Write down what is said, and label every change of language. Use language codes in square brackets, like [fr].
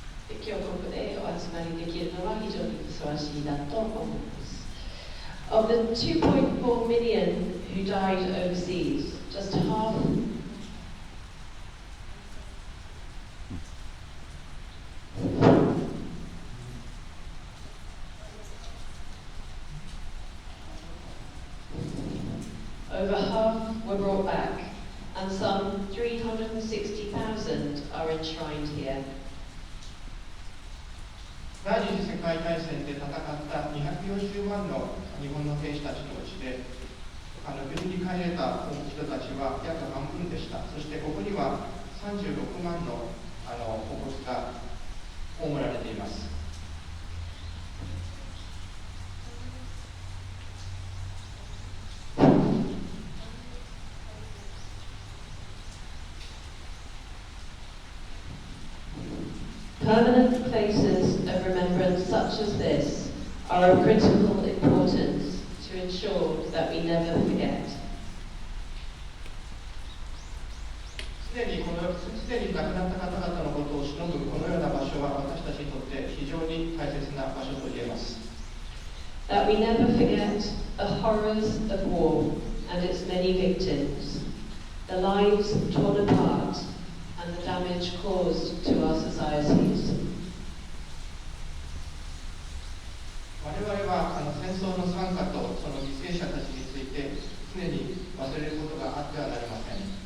[ja] 今日ここでお集まりできるのは非常にふさわしいなと思います。 [en] Of the 2.4 million who died overseas, just half over half were brought back, and some 360,000 are enshrined here. [ja] 第二次世界大戦で戦った240万の日本の兵士たちのうちで軍に帰れた人たちは約半分でした。そしてここには36万のお骨が葬られています。 [en] Permanent places of remembrance such as this are of critical importance to ensure that we never forget. [ja] すでに亡くなった方々のことを偲ぶこのような場所は私たちにとって非常に大切な場所と言えます。 [en] That we never forget the horrors of war and its many victims, the lives torn apart and the damage caused to our societies. [ja] 我々は戦争の惨禍とその犠牲者たちについて常に忘れることがあってはなりません。